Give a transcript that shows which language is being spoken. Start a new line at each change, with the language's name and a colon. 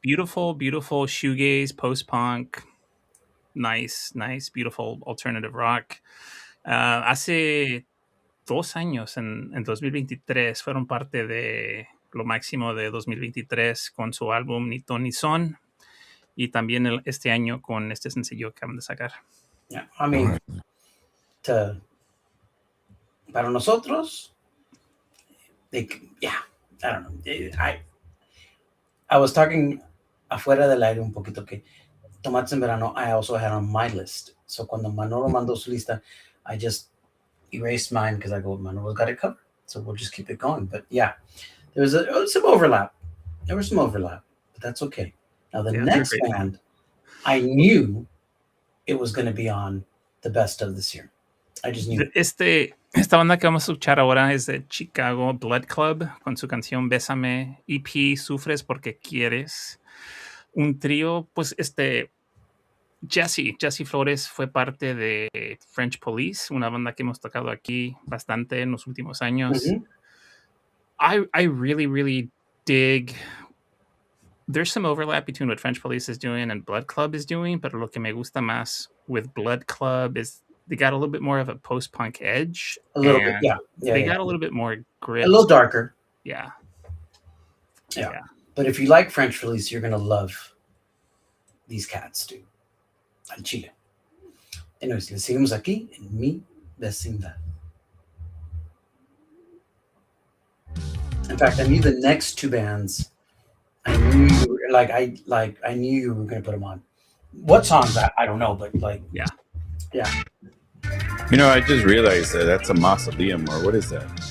English: beautiful shoegaze, post-punk, nice, beautiful alternative rock.
Spanish: Hace 2 años, en 2023, fueron parte de lo máximo de 2023 con su álbum Ni Ton Ni Son, y también este año con este sencillo que acaban de sacar.
English: Yeah, I mean,
Spanish: para nosotros,
English: I don't know. I was talking
Spanish: afuera del aire un poquito que
English: Tomates en Verano I also had on my list. So
Spanish: cuando Manolo mandó su lista,
English: I just erased mine because I go, Manolo's got it covered. So we'll just keep it going. But yeah, there was some overlap. There was some overlap, but that's okay. Now the next band, I knew it was going to be on the best of this year. I just knew.
Spanish: Esta banda que vamos a escuchar ahora es de Chicago, Blood Club, con su canción Bésame, EP Sufres porque quieres. Un trío, pues Jesse Flores fue parte de French Police, una banda que hemos tocado aquí bastante en los últimos años. Mm-hmm.
English: I really dig. There's some overlap between what French Police is doing and Blood Club is doing,
Spanish: pero lo que me gusta más
English: with Blood Club is they got a little bit more of a post-punk edge. A little bit, yeah. They got a little bit more grit. A little darker. Yeah. But if you like French Police, you're going to love these cats, too.
Spanish: Al Chile. Anyways, le seguimos aquí en Mi Vecindad.
English: In fact, I knew the next 2 bands. I knew you were, I knew you were going to put them on. What songs? I don't know, but Yeah. You know, I just realized that's a mausoleum, or what is that?